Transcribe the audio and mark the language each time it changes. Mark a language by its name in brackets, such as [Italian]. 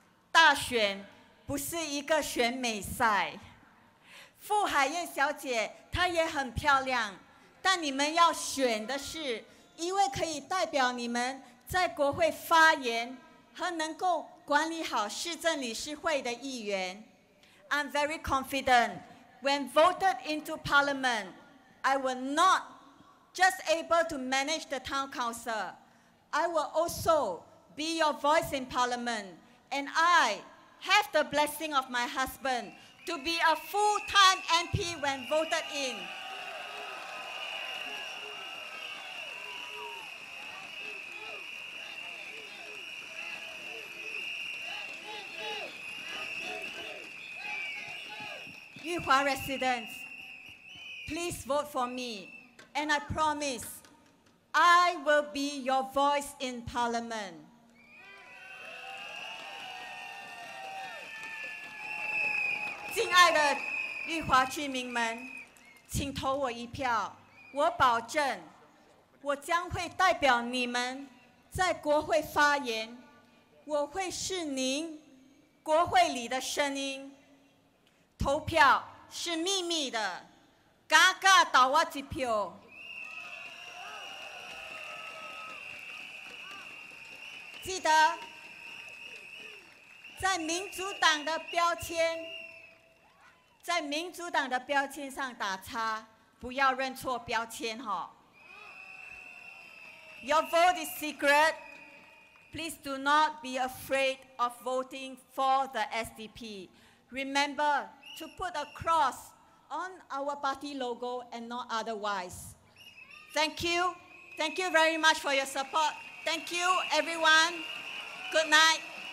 [Chinese] 大选不是一个选美赛。傅海燕小姐她也很漂亮。但你们要选的是一位可以代表你们在国会发言和能够管理好市政理事会的议员。 [English] I'm very confident when voted into Parliament, I will not just able to manage the town council. I will also be your voice in Parliament, and I have the blessing of my husband to be a full-time MP when voted in. 裕华 residents, please vote for me, and I promise I will be your voice in Parliament. [Chinese] 敬爱的裕华居民们，请投我一票。我保证，我将会代表你们在国会发言，我会是您国会里的声音。投票是秘密的，嘎嘎投我一票。记得在民主党的标签，在民主党的标签上打叉，不要认错标签哈。 [English] Your vote is secret. Please do not be afraid of voting for the SDP. Remember to put a cross on our party logo and not otherwise. Thank you. Thank you very much for your support. Thank you, everyone. Good night.